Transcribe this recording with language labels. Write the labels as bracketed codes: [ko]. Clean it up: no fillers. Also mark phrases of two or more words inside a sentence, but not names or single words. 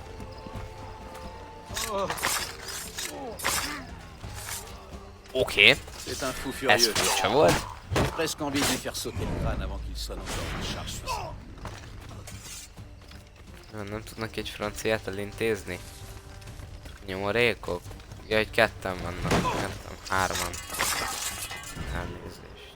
[hu] Oké. [fr] C'est un fou [hu] Ez [fr] furieux. [hu] furcsa volt. [fr] J'ai presque envie de lui faire sauter le crâne avant qu'il sonne encore une charge suicide. [hu] Nem tudnak egy franciát elintézni? Nyomorékok? Ja, hogy ketten vannak. Ketten, hárman. Elnézést.